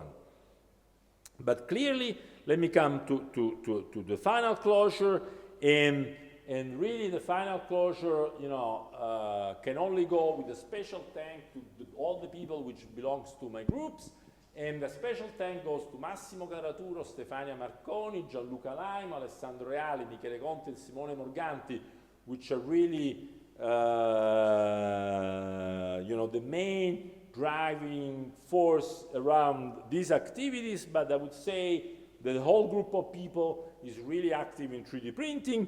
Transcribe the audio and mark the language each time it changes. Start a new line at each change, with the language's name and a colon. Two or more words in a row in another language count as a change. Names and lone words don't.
English: But clearly, let me come to the final closure, and really the final closure, can only go with a special thanks to all the people which belongs to my groups, And a special thank goes to Massimo Caraturo, Stefania Marconi, Gianluca Laimo, Alessandro Reali, Michele Conti, and Simone Morganti, which are really, the main driving force around these activities. But I would say that the whole group of people is really active in 3D printing.